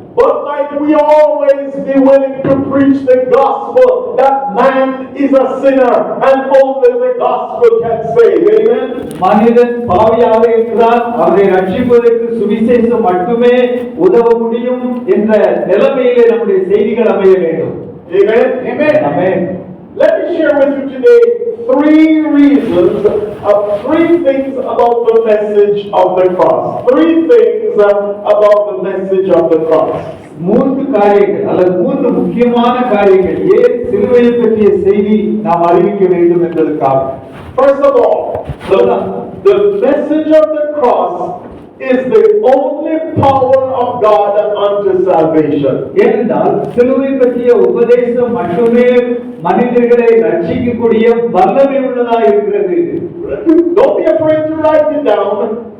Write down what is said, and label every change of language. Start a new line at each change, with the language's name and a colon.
English: But might we always be willing to preach the gospel that man is a sinner and only the gospel can save. Amen.
Tamil: மனிதன் பாவியாக இருக்கிறான், அவரை ரட்சிப்பதற்கு சுவிசேஷம் மட்டுமே உதவ முடியும் என்ற நிலைமையிலே நம்முடைய செய்திகள் அமைய வேண்டும்.
English: Amen. Amen. Let me share with you today three reasons, three things about the message of the cross. Three things about the message of the cross.
Tamil: மூன்று காரியங்கள் அல்லது மூன்று முக்கியமான காரியங்கள் ஏன் சிலுவையை பற்றிய செய்தி நாம் அறிவிக்க வேண்டும் என்பதற்காக.
English: First of all, the message of the cross is the only power of God unto salvation.
Tamil: ஏனென்றால் சிலுவை பற்றிய உபதேசம் மட்டுமே மனிதர்களை ரட்சிக்கக்கூடிய வல்லமை உள்ளதாக இருக்கிறது.
English: Don't be afraid to write it down.